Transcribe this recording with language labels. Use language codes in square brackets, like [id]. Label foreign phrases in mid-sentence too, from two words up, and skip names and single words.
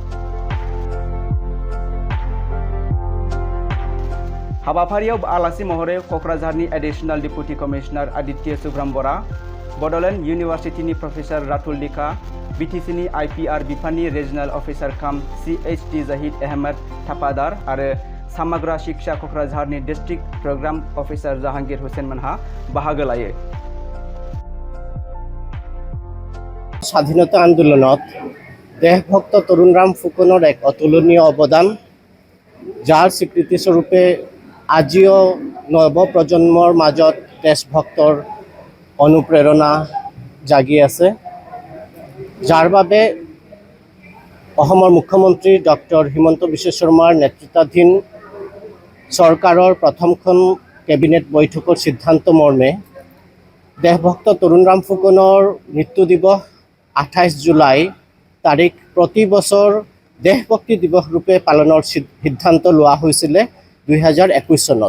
[brx] हाबाफारियाव आलासि महरै क'क्राझारनि [en] additional deputy commissioner [brx] आदित्य सुब्रम बरा, बड'लेण्ड इउनिभार्सिटिनि प्रफेसर रातुल दिखा, बिटिसिनि आइपिआर बिफाननि [en] regional officer [brx] काम CHD जाहिद अहमद थापादार आरो सामाग्रा शिक्षा क'क्राझारनि [en] district programme officer [brx] জাহাঙ্গীর हुसैन मोनहा बाहागो लायो। [as] স্বাধীনতা আন্দোলনত দেশভক্ত তৰুণৰাম ফুকনৰ এক অতুলনীয় অৱদান, যাৰ স্বীকৃতিস্বৰূপে আজিও নৱপ্ৰজন্মৰ মাজত দেশভক্তৰ অনুপ্ৰেৰণা জাগি আছে, যাৰ বাবে অসমৰ মুখ্যমন্ত্ৰী ডক্টৰ হিমন্ত বিশ্ব শৰ্মাৰ নেতৃত্বাধীন চৰকাৰৰ প্ৰথমখন কেবিনেট বৈঠকৰ সিদ্ধান্ত মৰ্মে দেশভক্ত তৰুণৰাম ফুকনৰ মৃত্যু দিৱস 28 জুলাই তাৰিখ প্ৰতি বছৰ দেশভক্তি দিৱস ৰূপে পালনৰ সিদ্ধান্ত লোৱা হৈছিল 2021 চনত।